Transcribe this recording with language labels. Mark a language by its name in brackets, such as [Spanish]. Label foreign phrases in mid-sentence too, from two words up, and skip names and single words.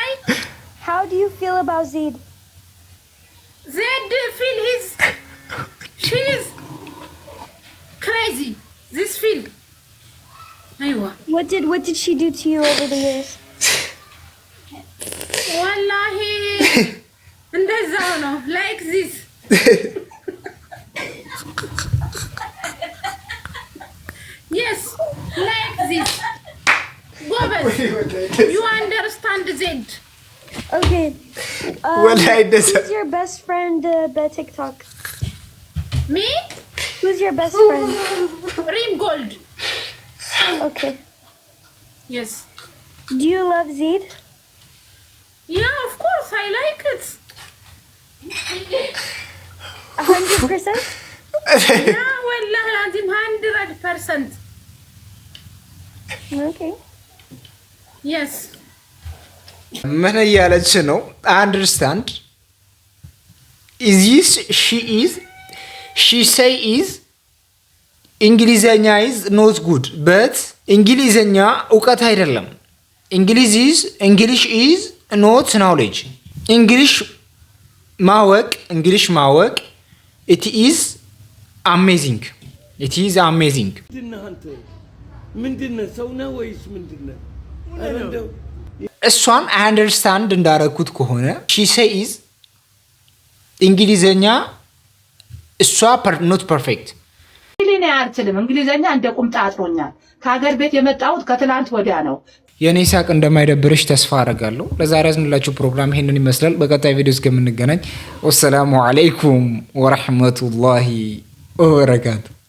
[English] How do you feel about Zaid? Zaid feel she's crazy. This feel. [Arabic] Aywa. [English] What did she do to you over the years? [Arabic] Wallahi. [Amharic] እንደዛው ነው [English] like this. Yes, like this. Gobes, you understand Zaid. Okay. Who's your best friend by TikTok? Me? Who's your best friend? Reem Gold. Okay. Yes. Do you love Zaid? Yeah, of course, I like it. 100%? Yeah, [Arabic] والله لازم [English] 100%. Okay. Yes. [Amharic] ምን እያለች ነው? [English] አንደርስታንድ is she say is እንግሊዘኛ is not good but [Amharic] እንግሊዘኛ እውቀት አይደለም። [English] English is not knowledge. [Amharic] እንግሊሽ ማወቅ [English] it is amazing. [Amharic] ምንድነው ሰው ነው ወይስ ምንድነው? እሷን አንደርስታንድ እንዳረኩት ከሆነ [English] she says [Amharic] እንግሊዘኛ እሷ [English] not perfect. [Amharic] እኔ አልችልም እንግሊዘኛ እንደ ቁምጣ አጥሮኛል። ከሀገር ቤት የመጣሁት ከትላንት ወዲያ ነው። የኔ ሳቅ እንደማይደብርሽ ተስፋ አደርጋለሁ። ለዛሬ ያዝንላችሁ ፕሮግራም ይሄንን ይመስላል። በቀጣይ ቪዲዮ እስከምንገናኝ [Arabic] والسلام عليكم ورحمة الله وبركاته።